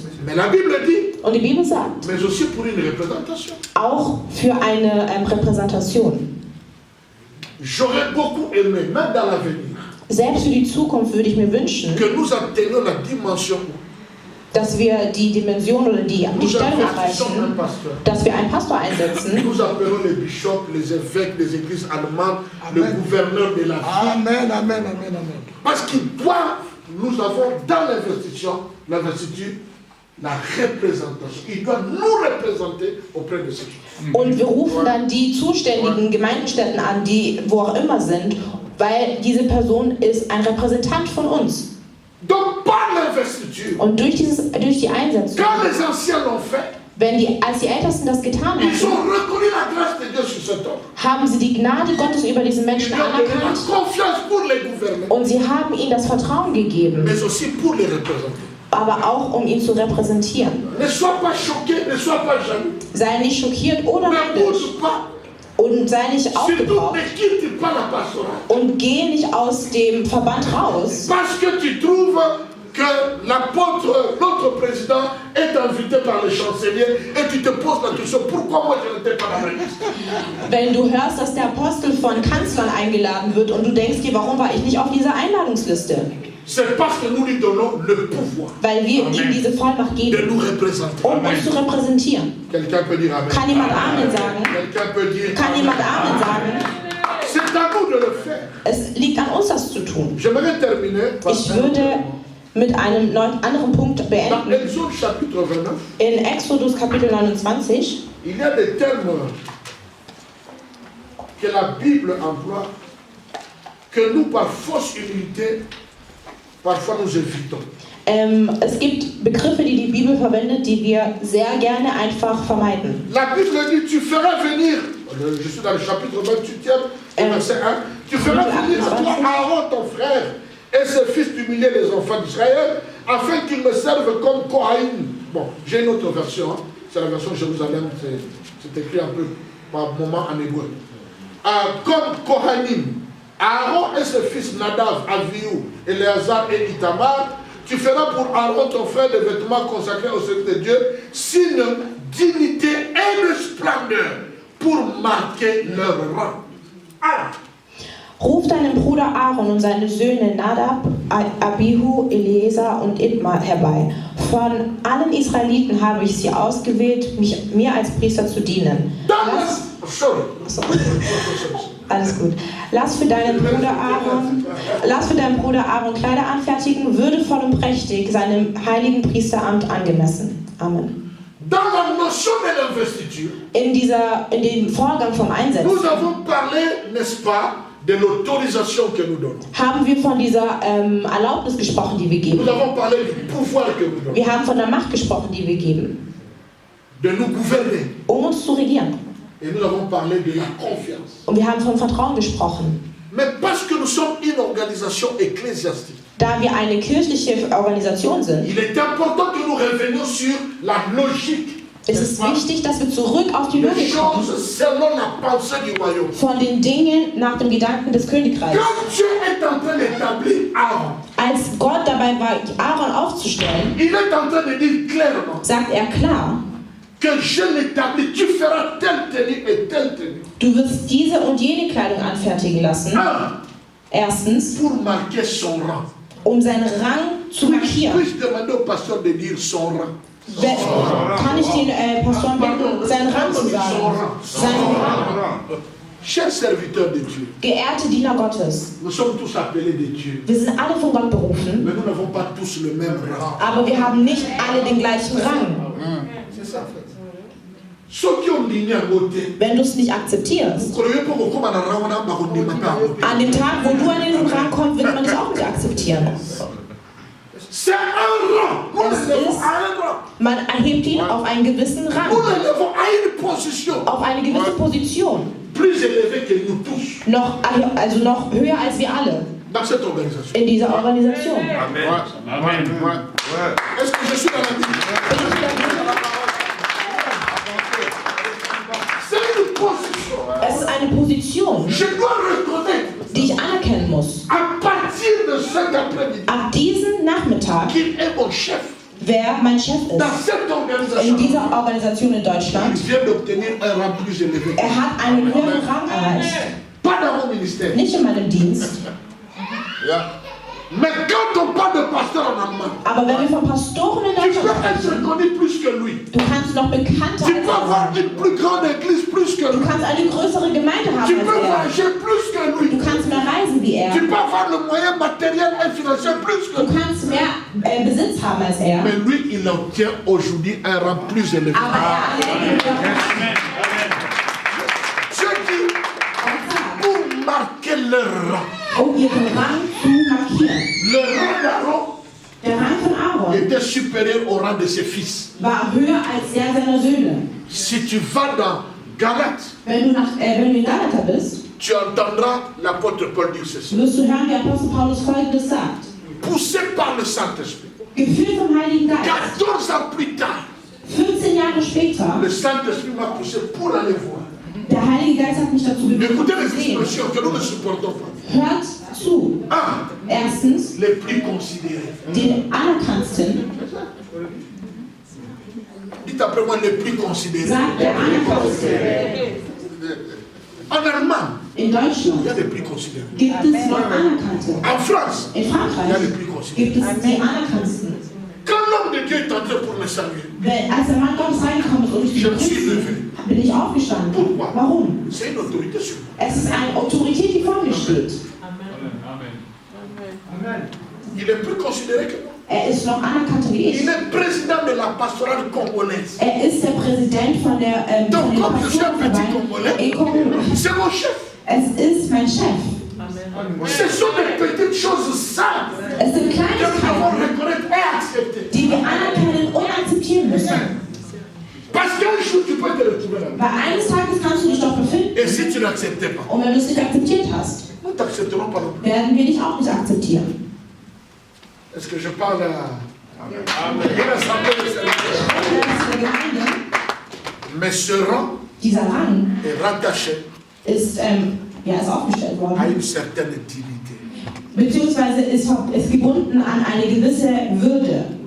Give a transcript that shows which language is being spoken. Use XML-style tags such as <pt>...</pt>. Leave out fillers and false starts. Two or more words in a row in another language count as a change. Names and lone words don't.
<de>Und die Bibel sagt, auch für eine Repräsentation. Selbst für die Zukunft würde ich mir wünschen, dass wir die Dimension oder die Stellung erreichen, dass wir einen Pastor einsetzen. Amen, amen, amen, amen.</de> <fr>Parce qu'il doit, nous avons dans l'investiture la représentation. Il doit nous représenter auprès de ces gens.</fr> <de>Und wir rufen dann die zuständigen Gemeindestätten an, die wo auch immer sind, weil diese Person ist ein Repräsentant von uns.</de> <fr>Donc par l'investiture,</fr> <de>und durch die Einsetzung, als die Ältesten das getan haben, haben sie die Gnade Gottes über diesen Menschen anerkannt und sie haben ihnen das Vertrauen gegeben, aber auch um ihn zu repräsentieren. Sei nicht schockiert oder neidisch. Und sei nicht aufgebraucht und geh nicht aus dem Verband raus.</de> <fr>Que notre président est invité par le chancelier et tu te poses la question, pourquoi moi je n'étais pas dans la liste?</fr> <de>Wenn du hörst, dass der Apostel von Kanzlern eingeladen wird und du denkst dir, warum war ich nicht auf dieser Einladungsliste?</de> <fr>C'est parce que nous lui donnons le pouvoir.</fr> <de>Weil wir ihm diese Vollmacht geben,</de> <fr>de nous représenter.</fr> <de>Um uns zu repräsentieren.</de> <fr>Quelqu'un peut dire Amen.</fr> <de>Kann jemand Amen sagen?</de> <fr>Quelqu'un peut dire</fr> <de>Kann jemand Amen sagen?</de> <fr>C'est à nous de le faire.</fr> <de>Es liegt an uns, das zu tun.</de> <fr>J'aimerais terminer.</fr> <de>Ich würde mit einem anderen Punkt beenden. In Exodus Kapitel 29</de> <fr>il y a des termes que la Bible emploie que nous par fausse humilité parfois nous évitons.</fr> <de>Es gibt Begriffe, die die Bibel verwendet, die wir sehr gerne einfach vermeiden.</de> <fr>La Bible dit, tu feras venir, je suis dans le chapitre 28e, verset 1, tu feras venir à toi Aaron ton frère et ses fils du milieu des enfants d'Israël, afin qu'ils me servent comme Kohaïm. Bon, j'ai une autre version, hein. C'est la version Jérusalem, c'est écrit un peu par moment en hébreu. Comme Kohanim, Aaron et ses fils Nadav, Avihu, Éléazar et Itamar, tu feras pour Aaron ton frère des vêtements consacrés au Seigneur de Dieu, signe, dignité et de splendeur, pour marquer leur rang. Ah.</fr> <de>Ruf deinen Bruder Aaron und seine Söhne Nadab, Abihu, Eleazar und Itmar herbei. Von allen Israeliten habe ich sie ausgewählt, mir als Priester zu dienen. Alles gut. Lass für deinen Bruder Aaron Kleider anfertigen, würdevoll und prächtig, seinem heiligen Priesteramt angemessen. Amen.</de> <fr>Dans la notion de l'investiture,</fr> <de>in dem Vorgang vom Einsetzen,</de> <fr>nous avons parlé, n'est-ce pas, de l'autorisation que nous donnons.</fr> <de>Haben wir von dieser Erlaubnis gesprochen, die wir geben.</de> <fr>Nous avons parlé du pouvoir que nous donnons.</fr> <de>Wir haben von der Macht gesprochen, die wir geben.</de> <fr>De nous gouverner.</fr> <de>Uns zu regieren.</de> <fr>Et nous avons parlé de la confiance.</fr> <de>Und wir haben von Vertrauen gesprochen.</de> <fr>Mais parce que nous sommes une organisation ecclésiastique,</fr> <de>da wir eine kirchliche Organisation sind,</de> <fr>il est important que nous revenions sur la logique.</fr> <de>Es ist wichtig, dass wir zurück auf die Logik kommen.</de> <fr>Selon la pensée du royaume.</fr> <de>Von den Dingen nach dem Gedanken des Königreichs.</de> <fr>Quand Dieu est en train d'établir Aaron,</fr> <de>als Gott dabei war, Aaron aufzustellen,</de> <fr>il est en train de dire clairement,</fr> <de>sagt er klar,</de> <fr>que je l'établis, tu feras telle tenue et telle tenue.</fr> <de>Du wirst diese und jene Kleidung anfertigen lassen. Erstens,</de> <fr>pour marquer son rang.</fr> <de>Seinen Rang zu markieren.</de> <fr>Puis-je demander au pasteur de dire son rang?</fr> <de>Kann ich den Pastoren bitten, seinen Rang zu sagen? Seinen Rang.</de> <fr>Chers serviteurs de Dieu,</fr> <de>geehrte Diener Gottes,</de> <fr>nous sommes tous appelés de Dieu.</fr> <de>Wir sind alle von Gott berufen.</de> <fr>Mais nous n'avons pas tous le même rang.</fr> <de>Aber wir haben nicht alle den gleichen Rang.</de> <fr>C'est ça, en fait. Ceux qui ont digné à côté.</fr> <de>Wenn du es nicht akzeptierst, an dem Tag, wo du an den Rang kommst, wird man dich auch nicht akzeptieren.</de> <fr>C'est un rang.</fr> <de>Man erhebt ihn auf einen gewissen Rang. Auf eine gewisse Position.</de> <fr>Plus élevé que nous tous.</fr> <de>Noch höher als wir alle.</de> <fr>Dans cette organisation.</fr> <de>In dieser Organisation. Amen. Amen.</de> <fr>Est-ce que je suis dans la Bible?</fr> <de>Es ist eine Position, die ich anerkennen muss. Ab diesem Nachmittag, wer mein Chef ist, in dieser Organisation in Deutschland, er hat einen höheren Rang erreicht. Nicht in meinem Dienst. Ja.</de> <fr>Mais quand on parle de pasteur en Allemagne,</fr> <de>aber wenn wir von Pastoren in Deutschland sprechen, du kannst noch bekannter</de> <fr>tu peux avoir une plus grande église plus que lui.</fr> <de>Du kannst eine größere Gemeinde haben</de> <fr>tu peux voyager plus que lui.</fr> <de>Du kannst mehr reisen wie er.</de> <fr>Tu peux avoir le moyen matériel et financier plus que lui.</fr> <de>Du kannst mehr Besitz haben als er.</de> <fr>Mais lui, il obtient aujourd'hui un rang plus élevé.</fr> <de>Aber er</de> <fr>Dieu dit, pour marquer le rang.</fr> <de>Ihren Rang zu markieren.</de> <fr>Le rang d'Aaron</fr> <de>Der Rang von Aaron</de> <fr>était supérieur au rang de ses fils.</fr> <de>War höher als der seiner Söhne.</de> <fr>Si tu vas dans Galates,</fr> <de>wenn du in Galater bist,</de> <fr>tu entendras l'apôtre Paul dire ceci.</fr> <de>Wirst du hören, wie Apostel Paulus Folgendes sagt.</de> <fr>Poussé par le Saint-Esprit.</fr> <de>Geführt vom Heiligen Geist.</de> <fr>14 ans plus tard.</fr> <de>15 Jahre später.</de> <fr>Le Saint-Esprit m'a poussé pour aller voir.</fr> <de>Der Heilige Geist hat mich dazu bewegt.</de> <fr>Écoutez les expressions que nous ne supportons pas.</fr> <de>Hört zu. Erstens,</de> <fr>les plus considérés.</fr> <de>Den anerkannten.</de> <fr>Dites après moi les plus considérés.</fr> <de>Sagt der anerkannte.</de> <fr>En Allemagne,</fr> <de>in Deutschland</de> <fr>il y a les plus considérés.</fr> <de>Gibt es noch anerkannte.</de> <fr>En France,</fr> <de>in Frankreich</de> <fr>il y a les plus considérés.</fr> <de>Gibt es die anerkannten.</de> <fr>Quand l'homme de Dieu est entré pour me saluer,</fr> <de>als der Mann Gottes reingekommen ist, um mich zu begrüßen, bin ich aufgestanden.</de> <fr>Pourquoi?</fr> <de>Warum?</de> <fr>C'est une autorité sur moi.</fr> <de>Es ist eine Autorität, die vor mir steht. Amen.</de> <fr>Il est plus considéré que moi.</fr> <de>Er ist noch anerkannter wie ich.</de> <fr>Il est président de la pastorale congolaise.</fr> <de>Er ist der Präsident von der</de> <fr>Donc, comme je suis un petit Congolais, c'est mon chef.</fr> <de>Es ist mein Chef.</de> <fr>Ce sont des petites choses simples</fr> <de>Es sind</de> <fr>que nous devons reconnaître et accepter.</fr> <de>Die wir anerkennen und akzeptieren müssen.</de> <fr>Parce qu'un jour, tu peux te retrouver là.</fr> <de>Weil eines Tages kannst du dich doch befinden.</de> <fr>Et si tu n'acceptais pas,</fr> <de>Und wenn du es nicht akzeptiert hast,</de> <fr>nous t'accepterons pas.</fr> <de>werden wir dich auch nicht akzeptieren.</de> <fr>Est-ce que je parle à une assemblée de Seigneur? Mais ce rang</fr> <de>Dieser Rang</de> <fr>est rattaché</fr> <de>ist aufgestellt</de> <fr>à</fr> <de>worden.</de> <fr>une certaine dignité.</fr> <de>Beziehungsweise ist gebunden an eine gewisse Würde.</de>